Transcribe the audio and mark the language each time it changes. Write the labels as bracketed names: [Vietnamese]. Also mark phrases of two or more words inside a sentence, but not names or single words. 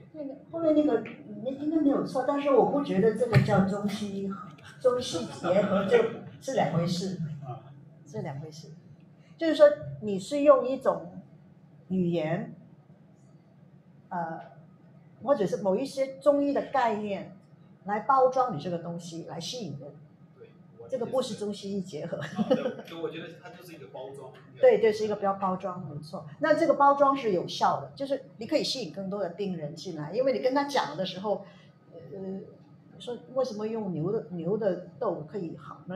[Chinese] 後面那個應該沒有錯，但是我不覺得這個叫中西結合，就是兩回事。是兩回事。就是說你是用一種語言，或者是某一些中醫的概念來包裝你這個東西，來吸引人。對，我这个不是中西医结合。就我觉得它就是一个包装。对对，是一个包装，没错。那这个包装是有效的，就是你可以吸引更多的病人进来，因为你跟他讲的时候，说为什么用牛的豆可以好呢？